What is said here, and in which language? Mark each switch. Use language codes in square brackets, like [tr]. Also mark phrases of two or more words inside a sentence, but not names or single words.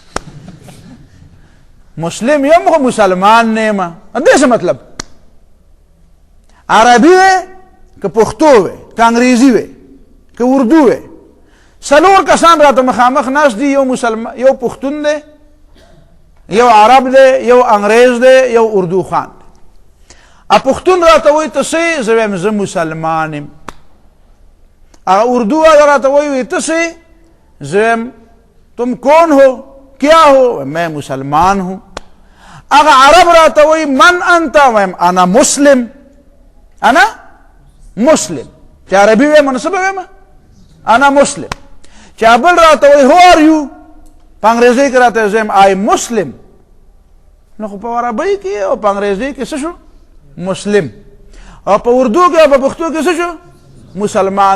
[ps] مسلم یم خو مسلمان نیما دې څه مطلب عربي وی که پښتو وی که انګریزي وی که اردو وی څلور کسان راته مخامخ ناست دي یو پښتون دی یو عرب دی یو انګریز دی یو اردو خان دی پښتون راته وایي ته څه زه وایم زه مسلمان یم. هغه اردو والا راته وایي ته څه زه وایم [ur] تم کون ہو کیا ہو میں مسلمان ہوں. [ps] اگر عرب راته وایي [ar] من انت [ps] وایم [ar] انا مسلم انا مسلم. [ps] چې عربي وایم نو څه به وایم [ar] انا مسلم. [ps] چې بل راته وایي [en] who are you [ps] په انګریزي کې راته زه وایم [en] I Muslim. [ps] نو خو په عربي کې او په انګریزي کې څه شو مسلم او په اردو کې او په پښتو کې څه شو مسلمان.